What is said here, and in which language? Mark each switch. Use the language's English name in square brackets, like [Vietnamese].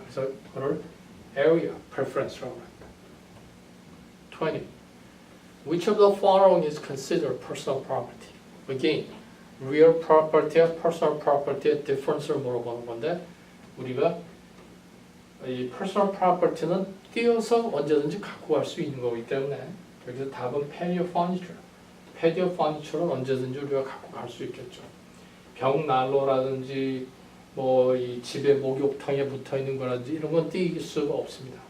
[Korean] 그래서 그걸 area preference라고 합니다. 20. [English] Which of the following is considered personal property? Again, [Korean] real property와 personal property의 difference를 물어보는 건데 우리가 이 personal property는 띄어서 언제든지 갖고 갈 수 있는 거기 때문에 여기서 답은 patio furniture. patio furniture는 언제든지 우리가 갖고 갈 수 있겠죠. 벽난로라든지 뭐 이 집에 목욕탕에 붙어 있는 거라든지 이런 건 띄일 수가 없습니다.